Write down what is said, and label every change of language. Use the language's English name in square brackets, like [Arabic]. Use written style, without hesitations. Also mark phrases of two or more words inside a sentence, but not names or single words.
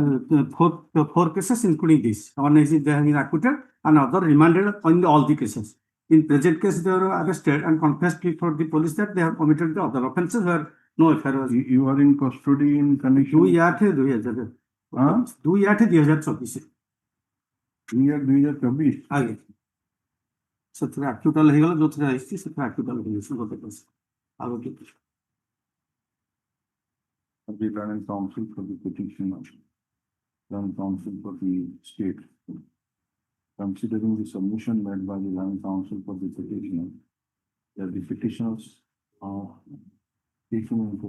[English] four cases including this. One is they have been acquitted and other remanded on all the cases. In present case, they were arrested and confessed before the police that they have committed the other offences where no affair was. You are in custody in connection? 2/8/2000 हाँ? 2/8/2024 Year 2024. [Odia] आगे ସେଥିରେ ଆକ୍ୟୁଟାଲ ହେଇଗଲା ଯୋଉଥିରେ ଆସିଛି ସେଥିରେ ଆକ୍ୟୁଟାଲ ହେଇଯାଇଛି ଗୋଟେ କେସ୍ ଆଉ ଗୋଟେ [English] The land counsel for the petitioner, land counsel for the state. Considering the submission made by the land counsel for the petitioner, that the petitioners are taken into.